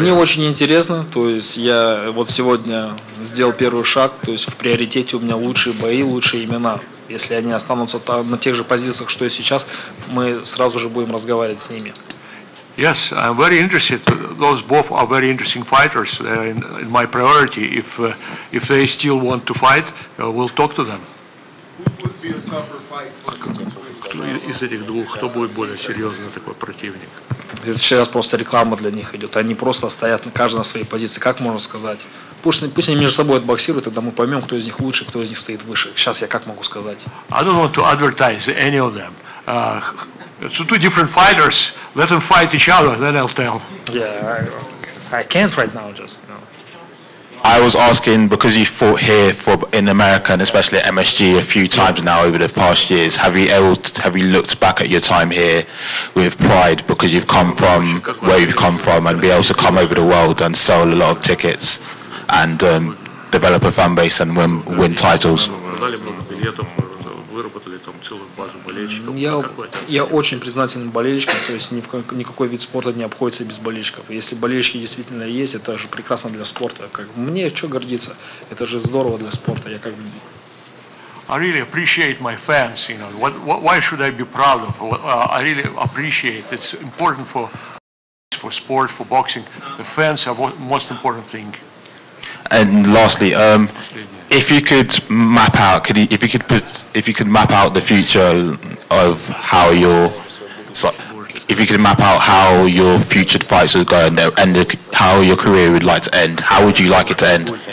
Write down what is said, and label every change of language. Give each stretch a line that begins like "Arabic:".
Russian: Они очень интересны, то есть я вот сегодня сделал первый шаг, то есть в приоритете у меня лучшие бои, лучшие имена. Если они останутся на тех же позициях, что и сейчас, мы сразу же будем разговаривать с ними.
English: Yes, I'm very interested. Those both are very interesting fighters. They're in my priority. If they still want to fight, we'll talk to them.
Russian: Из этих двух, кто будет более серьезный такой противник? Это сейчас просто реклама для них идет. Они просто стоят каждый на своей позиции. Как можно сказать? Пусть они между собой отбоксируют, тогда мы поймем, кто из них лучше, кто из них стоит выше. Сейчас я как могу сказать?
English: I don't want to advertise any of them. So two different fighters. Let them fight each other, then I'll tell. Yeah, I can't right now, just. You know. I was asking, because you fought here in America and especially at MSG a few times now over the past years, have you looked back at your time here with pride because you've come from where you've come from and be able to come over the world and sell a lot of tickets and develop a fan base and win titles?
Russian: Я очень признателен болельщикам, то есть никакой вид спорта не обходится без болельщиков. Если болельщики действительно есть, это же прекрасно для спорта. Мне что гордиться? Это же здорово для спорта.
English: I really appreciate my fans. You know, why should I be proud of? I really appreciate. It's important for sport, for boxing. The fans are the most important thing. And lastly, if you could map out, if you could map out the future of how if you could map out how your future fights would go and how your career would like to end, how would you like it to end?